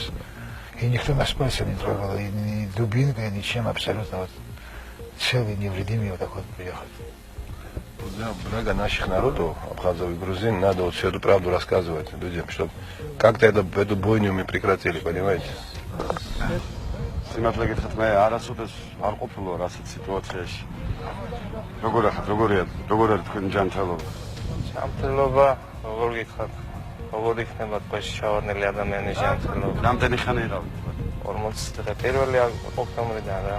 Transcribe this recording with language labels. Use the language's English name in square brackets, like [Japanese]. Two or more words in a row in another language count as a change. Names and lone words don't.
[Russian] И никто нас пальцем не трогал, и ни дубинкой, ничем абсолютно. Вот, целый, невредимый вот так вот приехали. Для блага наших народов, абхазов и грузин, надо вот всю эту правду рассказывать людям, чтобы как-то эту бойню мы прекратили, понимаете? [Georgian] Სიმართლე გითხრათ, მე არასოდეს არ ყოფილა რასაც სიტუაციაში. როგორ არის თქვენი ჯანმრთელობა? ჯანმრთელობა, როგორ გითხრათ, როგორ იქნება ტყვეში ჩავარდნილი ადამიანის ჯანმრთელობა? რამდენი ხანი იყავით? 40 დღე პირველი ოქტომბრიდან რა.